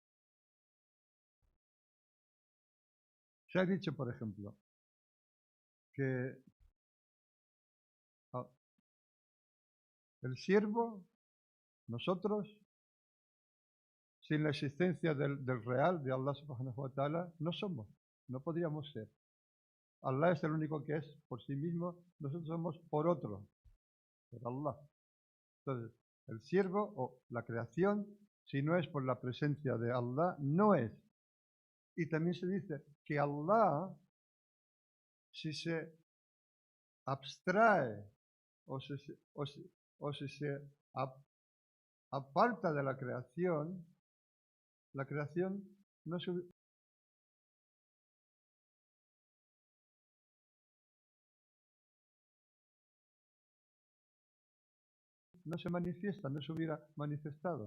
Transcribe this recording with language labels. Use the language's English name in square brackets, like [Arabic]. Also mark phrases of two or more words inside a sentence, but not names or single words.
[Spanish] Se ha dicho, por ejemplo, que el siervo, nosotros, sin la existencia del real, de Allah [Arabic] سبحانه وتعالى, [Spanish] no somos, no podríamos ser. Allah es el único que es por sí mismo, nosotros somos por otro, por Allah. Entonces, el siervo o la creación, si no es por la presencia de Allah, no es. Y también se dice que Allah, si se abstrae o si se aparta de la creación no se manifiesta, no se hubiera manifestado.